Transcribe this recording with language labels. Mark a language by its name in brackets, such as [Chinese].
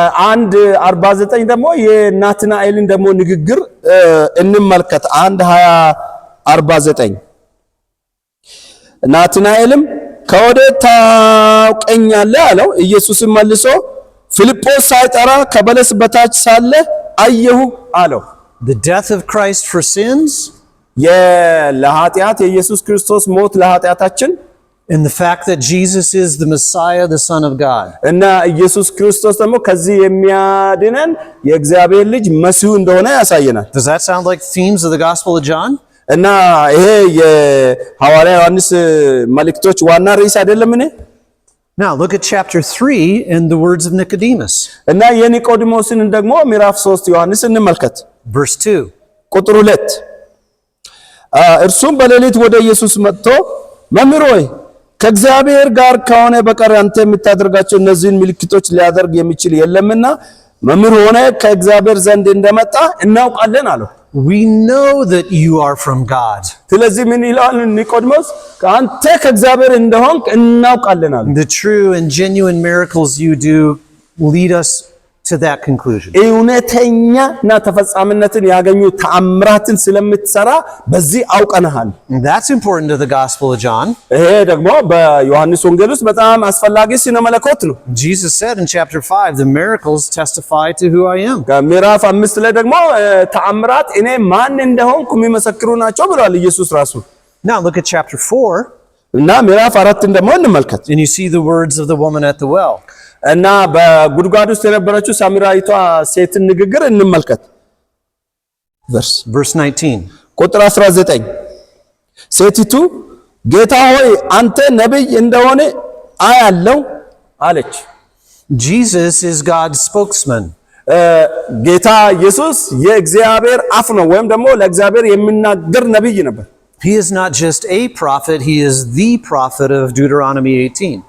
[Amharic] አንድ 49 ደግሞ የናትናኤልን ደግሞ ንግግር እንመልከት። 1:20-49 ናትናኤልም ከወዴት ታውቀኛለህ አለው። ኢየሱስም መልሶ ፊልጶስ ሳይጠራ ከበለስ በታች ሳለ አየሁ አለው። [English] The death of Christ for sins, [Amharic] ለኃጢአት የኢየሱስ ክርስቶስ ሞት ለኃጢአታችን, [English] and the fact that Jesus is the Messiah, the Son of God. [Amharic] እና ኢየሱስ ክርስቶስ ደግሞ ከዚህ የሚያድነን የእግዚአብሔር ልጅ መሲሁ እንደሆነ ያሳየናል። [English] Does that sound like themes of the Gospel of John? [Amharic] እና ይሄ የሐዋርያ ዮሐንስ መልእክቶች ዋና ርዕስ አይደለምን? [English] Now look at chapter 3 and the words of Nicodemus. [Amharic] እና የኒቆዲሞስን ደግሞ ምዕራፍ 3 ዮሐንስ እንመልከት። [English] Verse 2. [Amharic] ቁጥር 2 እርሱም በሌሊት ወደ ኢየሱስ መጥቶ መምህር ሆይ ከእግዚአብሔር ጋር ከሆነ በቀር አንተ የምታደርጋቸው እነዚህን ምልክቶች ሊያደርግ የሚችል የለምና መምህር ሆነ ከእግዚአብሔር ዘንድ እንደመጣ እናውቃለን አለው። [English] We know that you are from God. [Amharic] ስለዚህ ምን ይላል ኒቆዲሞስ? አንተ ከእግዚአብሔር እንደሆንክ እናውቃለን አለ። [English] The true and genuine miracles you do lead us to that conclusion. [Amharic] እውነተኛና ተፈጻሚነትን ያገኙ ተአምራትን ስለምትሰራ በዚህ አውቀናል። [English] That's important to the Gospel of John. [Amharic] ይሄ ደግሞ በዮሐንስ ወንጌል ውስጥ በጣም አስፈላጊ ስነ መለኮት ነው። [English] Jesus said in chapter 5, the miracles testify to who I am. [Amharic] ከምዕራፍ 5 ላይ ደግሞ ተአምራት እኔ ማን እንደሆንኩ የሚመሰክሩ ናቸው ብሏል ኢየሱስ ራሱ። [English] Now look at chapter 4. [Amharic] እና ምዕራፍ 4 ደግሞ እንመልከት። [English] And you see the words of the woman at the well. [Amharic] እና በጉድጓድ ውስጥ የነበረችው ሳምራዊቷ ሴትን ንግግር እንመልከት። [English] Verse 19. [Amharic] ቁጥር 19 ሴቲቱ ጌታ ሆይ አንተ ነቢይ እንደሆነ አያለው አለች። [English] Jesus is God's spokesman. [Amharic] ጌታ ኢየሱስ የእግዚአብሔር አፍ ነው ወይም ደግሞ ለእግዚአብሔር የሚናገር ነቢይ ነበር። [English] He is not just a prophet, he is the prophet of Deuteronomy 18.